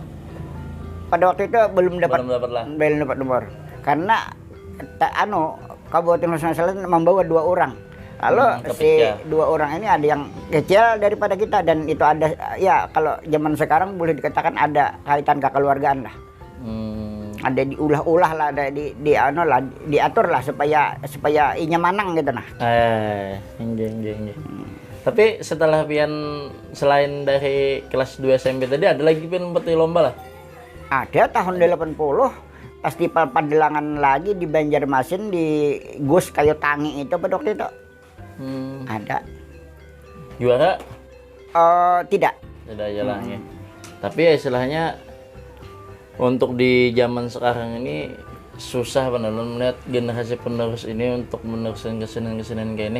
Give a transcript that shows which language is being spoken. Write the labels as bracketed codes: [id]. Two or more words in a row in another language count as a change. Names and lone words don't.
[id] Pada waktu itu belum dapat lah. nomor. Karena Kabupaten Sulawesi Selatan membawa 2 orang. Lalu si 2 orang ini ada yang kecil daripada kita, dan itu ada ya kalau zaman sekarang boleh dikatakan ada kaitan kekeluargaan lah. [bjn] Ada diulah-ulah lah, ada diatur lah supaya inya manang gitu nah. Injih. Tapi setelah pian selain dari kelas 2 SMP tadi ada lagi pian seperti lomba lah. [id] Ada tahun 80 festival Padelangan lagi di Banjarmasin di Gus Kayu Tangi itu pada waktu itu. Ada. Juara? Tidak. Tidak aja lah ya. Tapi ya istilahnya untuk di zaman sekarang ini susah benar melihat generasi penerus ini untuk meneruskan kesenian-kesenian kayak ini.